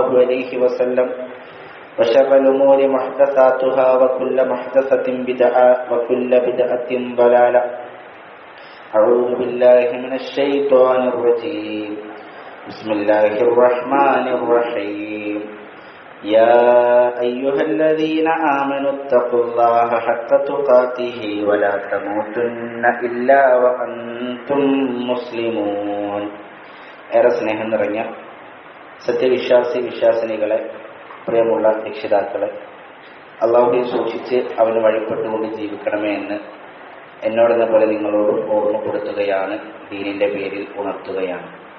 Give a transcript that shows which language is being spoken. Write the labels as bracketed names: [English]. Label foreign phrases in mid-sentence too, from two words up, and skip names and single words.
[Arabic] عليه وسلم وشر الأمور محدثاتها وكل محدثة بدعة وكل بدعة ضلالة أعوذ بالله من الشيطان الرجيم بسم الله الرحمن الرحيم يا أيها الذين آمنوا اتقوا الله حق تقاته ولا تموتن إلا وأنتم مسلمون. [Malayalam] ഏറെ സ്നേഹം നിറഞ്ഞ വിശ്വാസിനികളെ, പ്രിയമുള്ള രക്ഷിതാക്കളെ, അള്ളാഹുവിനെ സൂക്ഷിച്ച് അവന് വഴിപ്പെട്ടുകൊണ്ട് ജീവിക്കണമേ എന്ന് എന്നോടെന്ന പോലെ നിങ്ങളോട് ഓർമ്മപ്പെടുത്തുകയാണ്, ദീനിന്റെ പേരിൽ ഉണർത്തുകയാണ്.